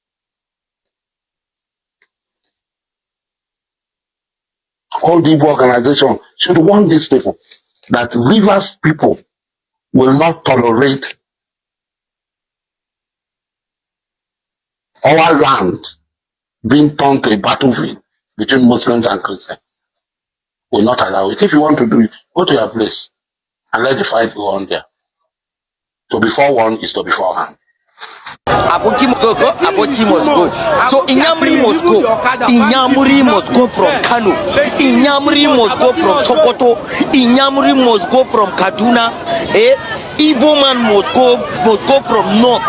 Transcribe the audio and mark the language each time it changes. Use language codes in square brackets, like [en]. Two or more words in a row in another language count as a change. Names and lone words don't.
[en] All the Igbo organization should warn these people that Rivers people will not tolerate our land being turned to a battlefield between Muslims and Christians. Will not allow it. If you want to do it, go to your place and let the fight go on there. To be forewarned is to be forearmed. Aboki must go, Aboki must go. So Inyamuri must go. Inyamuri must go from Kanu. Inyamuri must go from Sokoto. Inyamuri must go from Kaduna. Igbo man must go from north.